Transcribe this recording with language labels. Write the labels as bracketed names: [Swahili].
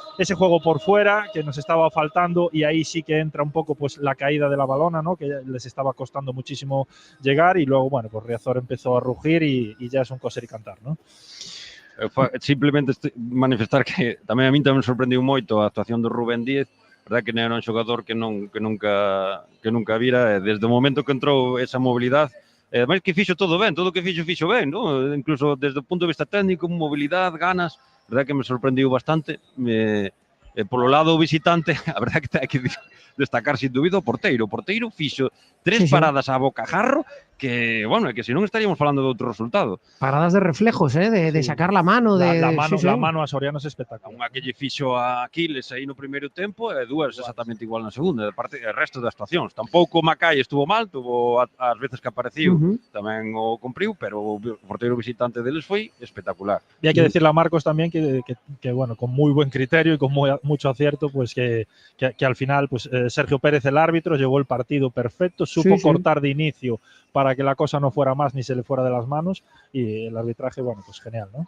[Spanish] Ese juego por fuera que nos estaba faltando y ahí sí que entra un poco pues la caída de la Valona, ¿no? Que les estaba costando muchísimo llegar y luego, bueno, pues Riazor empezó a rugir y ya es un coser y cantar, ¿no? [Galician] Simplemente manifestar que tamén a mí tamén sorprendiu moito a actuación do Rubén Díez, verdad que non era un xogador que nunca vira, desde o momento que entrou esa mobilidade, ademais que fixo todo ben, todo o que fixo ben, ¿no? Incluso desde o punto de vista técnico, mobilidade, ganas, verdad que me sorprendiu bastante. Polo lado visitante, a verdad que hai que destacar sin dúbida o porteiro. O porteiro fixo 3 paradas a bocajarro que, bueno, que se non estaríamos falando de outro resultado. [Spanish] Paradas de reflejos, de sacar la mano. La mano a Soriano es espectacular. [Galician] Unha que lle fixo a Aquiles aí no primeiro tempo e 2 exactamente igual na segunda. De parte, o resto das actuacións. Tampouco Macai estuvo mal, tuvo as veces que apareciu, tamén o cumpriu, pero o porteiro visitante deles foi espectacular. [Spanish] Y hay que decirle a Marcos también que bueno, con muy buen criterio y con mucho acierto, pues que al final pues Sergio Pérez, el árbitro, llevó el partido perfecto, supo cortar de inicio para que la cosa no fuera más ni se le fuera de las manos y el arbitraje, bueno, pues genial, ¿no?